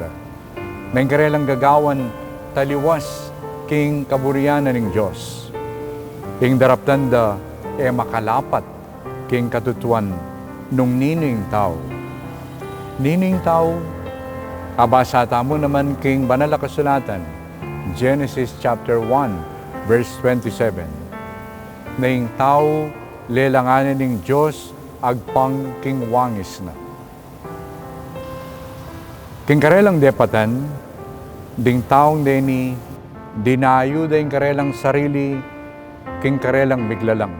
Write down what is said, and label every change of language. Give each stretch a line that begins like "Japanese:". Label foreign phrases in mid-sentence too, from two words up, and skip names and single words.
Pampanga: Nang karelang gagawan, taliwas king kaburianan ng Diyos. Ing daraptanda, makalapat king katutuan nung nining tao. Nining tao, abasata mo naman king banal na kasulatan,
English: Genesis chapter 1, verse 27.
Pampanga: Ning tao, lelanganan ng Diyos, agpang king wangis na. King karelang depatan, ding taong deni, dinayo ding karelang sarili, king karelang miglalang.